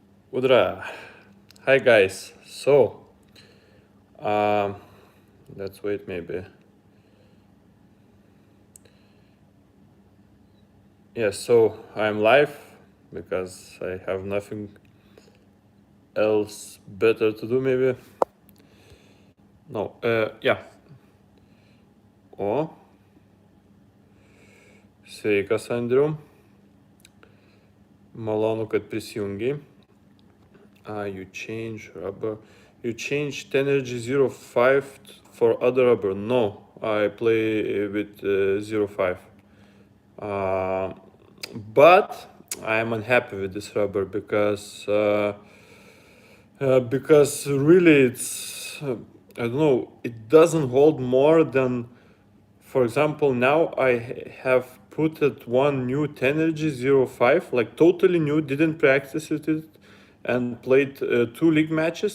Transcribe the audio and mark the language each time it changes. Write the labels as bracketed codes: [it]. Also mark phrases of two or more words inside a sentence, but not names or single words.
[en] Udra. Hi guys. Um, let's wait maybe. Yeah, so I'm live because I have nothing else better to do maybe. No, yeah. [lt] O, sveikas Andriu. Malonu, kad prisijungiai. [en] You change rubber. You changed Energy 05 for other rubber. No, I play with 05. But I'm unhappy with this rubber because really it's I don't know, it doesn't hold more than, for example, now I have put it one new Tenergy 05, like totally new, didn't practice it and played two league matches.